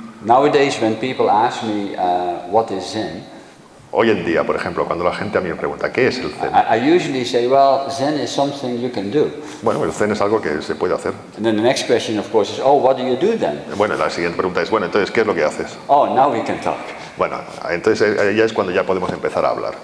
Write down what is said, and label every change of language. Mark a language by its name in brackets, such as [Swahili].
[English] Nowadays, when people ask me what is Zen, [Spanish] Hoy en día, por ejemplo, cuando la gente a mí me pregunta, ¿qué es el Zen? [English] I usually say, well, Zen is something you can do. [Spanish] Bueno, el Zen es algo que se puede hacer. [English] And then the next question, of course, is, oh, what do you do then? [Spanish] Bueno, la siguiente pregunta es, bueno, entonces, ¿qué es lo que haces? [English] Oh, now we can talk. [Spanish] Bueno, entonces ya es cuando ya podemos empezar a hablar.